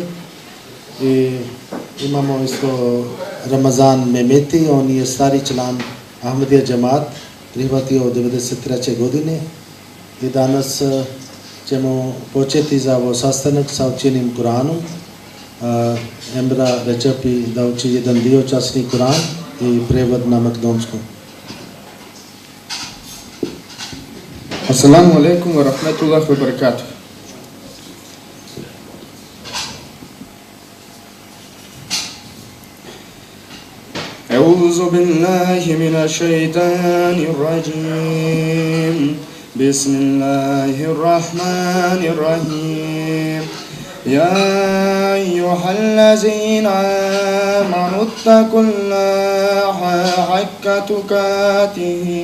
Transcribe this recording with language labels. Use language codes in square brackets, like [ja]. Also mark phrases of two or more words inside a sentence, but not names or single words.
[bs] I imamo isto Ramazan Mehmeti, on je stari član Ahmadija Džemat, prihvatio od 1993. godine i danas ćemo početi za ovo sastanak sa učenim Kur'anom. Emra Rečepi da uči jedan dio časni Kur'an i prevod na makedonskom. [ar] السلام عليكم ورحمة الله وبركاته. أعوذ بالله من الشيطان الرجيم بسم الله الرحمن الرحيم يا أيها الذين آمنوا اتقوا الله حق تقاته